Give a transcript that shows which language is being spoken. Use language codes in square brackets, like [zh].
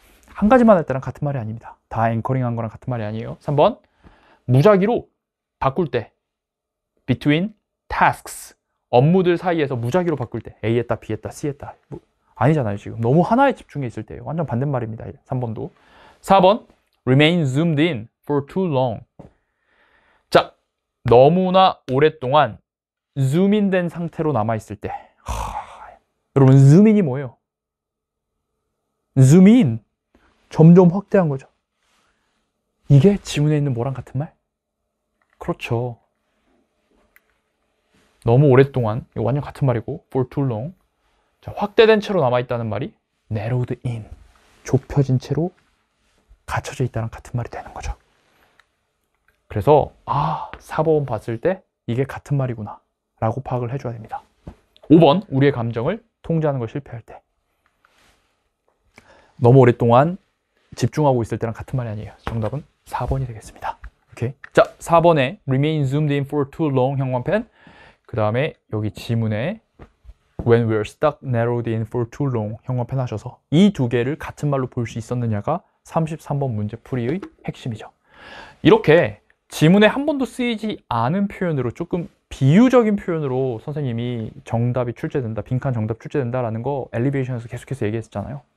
[ko] 한 가지만 할 때랑 같은 말이 아닙니다. 다 앵커링한 거랑 같은 말이 아니에요. 3번. 무작위로 바꿀 때. between tasks. 업무들 사이에서 무작위로 바꿀 때. A 했다, B 했다, C 했다. 뭐, 아니잖아요, 지금. 너무 하나에 집중해 있을 때예요. 완전 반대말입니다. 3번도. 4번. [en] remain zoomed in for too long. [ko] 자, 너무나 오랫동안 줌인된 상태로 남아있을 때. 여러분, 줌인이 뭐예요? 줌인. 점점 확대한 거죠. 이게 지문에 있는 뭐랑 같은 말? 그렇죠. 너무 오랫동안, 이거 완전 같은 말이고, for too long. 자, 확대된 채로 남아있다는 말이 narrowed in. 좁혀진 채로 갇혀져 있다는 같은 말이 되는 거죠. 그래서 4번 봤을 때 이게 같은 말이구나 라고 파악을 해줘야 됩니다. 5번, 우리의 감정을 통제하는 걸 실패할 때. 너무 오랫동안 집중하고 있을 때랑 같은 말이 아니에요. 정답은 4번이 되겠습니다. 오케이. 자, 4번에 remain zoomed in for too long 형광펜. 그 다음에 여기 지문에 when we're stuck narrowed in for too long 형광펜 하셔서 이 두 개를 같은 말로 볼 수 있었느냐가 33번 문제 풀이의 핵심이죠. 이렇게 지문에 한 번도 쓰이지 않은 표현으로 조금 비유적인 표현으로 선생님이 정답이 출제된다, 빈칸 정답 출제된다라는 거 엘리베이션에서 계속해서 얘기했잖아요.